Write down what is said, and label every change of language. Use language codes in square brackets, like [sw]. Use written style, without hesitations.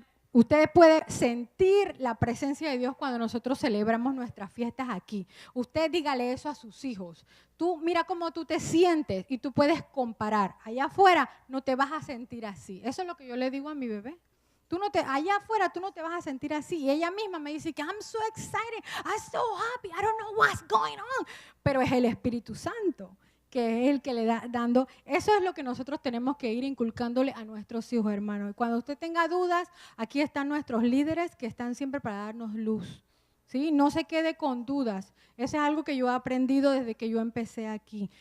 [es] Usted puede sentir la presencia de Dios cuando nosotros celebramos nuestras fiestas aquí. Usted dígale eso a sus hijos. Tú mira cómo tú te sientes y tú puedes comparar. Allá afuera no te vas a sentir así. Eso es lo que yo le digo a mi bebé. Allá afuera tú no te vas a sentir así. Y ella misma me dice que [en] I'm so excited, I'm so happy, I don't know what's going on. [es] Pero es el Espíritu Santo que es el que le da dando. Eso es lo que nosotros tenemos que ir inculcándole a nuestros hijos, hermanos. Y cuando usted tenga dudas, aquí están nuestros líderes que están siempre para darnos luz. ¿Sí? No se quede con dudas. Eso es algo que yo he aprendido desde que yo empecé aquí.